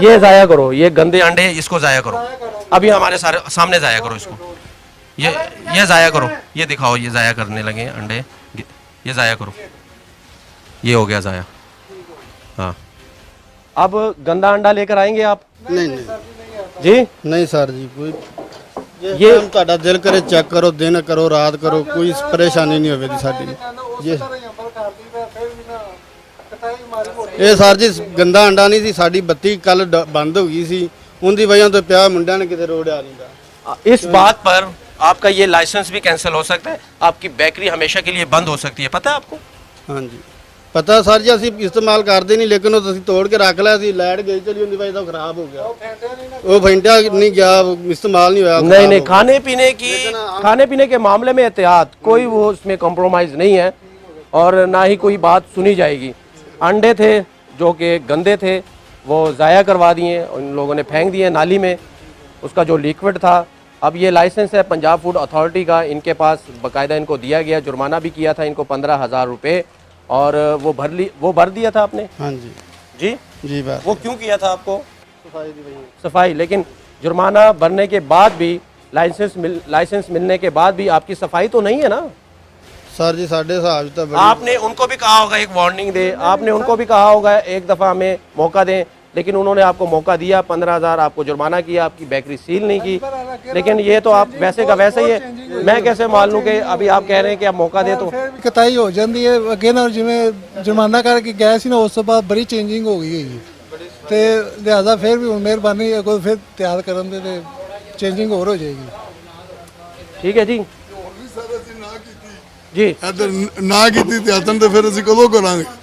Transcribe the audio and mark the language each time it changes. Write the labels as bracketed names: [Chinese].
[Hindi] ये ज़ाया करो ये गंदे अंडे इसको ज़ाया करो अभी हमारे सामने ज़ाया करो इसको ये ज़ाया करो, ये दिखाओ, ये ज़ाया करने लगे हैं अंडे, ये ज़ाया करो, ये हो गया ज़ाया। हाँ, अब गंदा अंडा लेकर आएंगे आप? नहीं नहीं जी नहीं सर जी, कोई ये [Punjabi] ਤੁਹਾਡਾ ਦਿਲ ਕਰੇ ਚੈੱਕ ਕਰੋ, ਦਿਨ ਕਰੋ ਰਾਤ ਕਰੋ, ਕੋਈ ਪਰੇਸ਼ਾਨੀ ਨਹੀਂ ਹੋਵੇਗੀ ਸਾਡੀ। ਇਹ ਸਰ ਜੀ ਗੰਦਾ ਅੰਡਾ ਨਹੀਂ ਸੀ, ਸਾਡੀ ਬੱਤੀ ਕੱਲ ਬੰਦ ਹੋ ਗਈ ਸੀ, ਉਹਦੀ ਵਜ੍ਹਾ ਤੋਂ ਪਿਆ ਮੁੰਡਿਆਂ ਨੇ ਕਿਤੇ ਰੋੜਿਆ ਨਹੀਂਗਾ। [Hindi] इस बात पर आपका ये लाइसेंस भी कैंसिल हो सकता है, आपकी बेकरी हमेशा के लिए बंद हो सकती है, पता है आपको? [Punjabi] ਹਾਂਜੀ ਪਤਾ ਸਰ ਜੀ, ਅਸੀਂ ਇਸਤੇਮਾਲ ਕਰਦੇ ਨਹੀਂ, ਲੇਕਿਨ ਉਹ ਤੁਸੀਂ ਤੋੜ ਕੇ ਰੱਖ ਲਿਆ ਸੀ, ਲਾਈਟ ਗਈ ਚਲੀ, ਉਹਦੀ ਵਜ੍ਹਾ ਤੋਂ ਖਰਾਬ ਹੋ ਗਿਆ। ਉਹ ਫੈਂਟਿਆ ਨਹੀਂ ਗਿਆ, [Hindi] इस्तेमाल नहीं हुआ। नहीं नहीं, खाने पीने के मामले में एहतियात, कोई वो उसमें कॉम्प्रोमाइज़ नहीं है और ना ही कोई बात सुनी जाएगी। अंडे थे जो कि गंदे थे, वो ज़ाया करवा दिए, उन लोगों ने फेंक दिए नाली में, उसका जो लिक्विड था। अब ये लाइसेंस है पंजाब फूड अथॉरिटी का, इनके पास बाकायदा इनको दिया गया, जुर्माना भी किया था इनको 15,000 रुपये, और वो भर दिया था आपने? हाँ जी जी जी बात। वो क्यों किया था आपको? सफाई। लेकिन जुर्माना भरने के बाद भी, लाइसेंस मिलने के बाद भी आपकी सफाई तो नहीं है ना सर जी? साढ़े हिसाब से तो आपने उनको भी कहा होगा एक वार्निंग दे, आपने उनको भी कहा होगा एक दफ़ा हमें मौका दें, लेकिन उन्होंने आपको मौका दिया, 15,000 आपको जुर्माना किया, आपकी बेकरी सील नहीं की। लेकिन ये तो आप वैसे का वैसे ही है, मैं कैसे मान लूँ कि अभी आप कह रहे हैं कि आप मौका दे तो [Punjabi] ਕਤਾਈ ਹੋ ਜਾਂਦੀ ਹੈ ਅੱਗੇ ਨਾਲ, ਜਿਵੇਂ ਜੁਰਮਾਨਾ ਕਰਕੇ ਗਏ ਸੀ ਨਾ, ਉਸ ਤੋਂ ਬਾਅਦ ਬੜੀ ਚੇਂਜਿੰਗ ਹੋ ਗਈ ਹੈ ਤੇ ਲਿਹਾਜ਼ਾ ਫਿਰ ਵੀ ਹੁਣ ਮਿਹਰਬਾਨੀ ਹੈ ਕੋਈ ਫਿਰ ਤਿਆਰ ਕਰਨ ਦੇ ਤੇ ਚੇਂਜਿੰਗ ਹੋਰ ਹੋ ਜਾਏਗੀ। [Hindi] ठीक है जी जी [Punjabi] ਇੱਧਰ ਨਾ ਕੀਤੀ ਤੇ ਆਤਨ ਤੇ ਫਿਰ ਅਸੀਂ ਕਦੋਂ ਕਰਾਂਗੇ?